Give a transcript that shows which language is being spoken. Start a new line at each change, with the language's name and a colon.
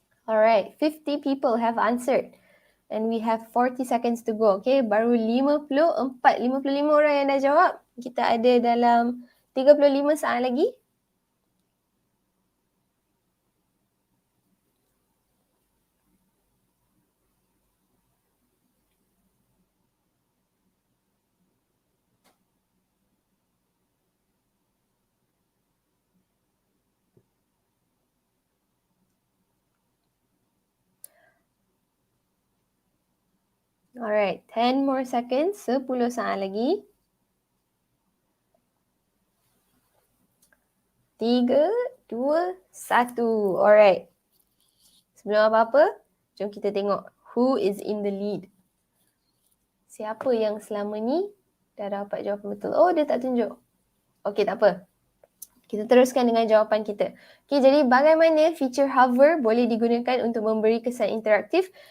English: Alright, 50 people have answered. And we have 40 seconds to go.
Malay: Okay, baru 55 orang yang dah jawab. Kita ada dalam 35 saat lagi.
English: Alright, 10 more seconds.
Malay: 10 saat lagi.
English: 3, 2, 1. Alright.
Malay: Sebelum apa-apa, jom kita tengok
English: who is in the lead.
Malay: Siapa yang selama ni dah dapat jawapan betul? Oh, dia tak tunjuk. Okay, tak apa. Kita teruskan dengan jawapan kita. Okay, jadi bagaimana feature hover boleh digunakan untuk memberi kesan interaktif?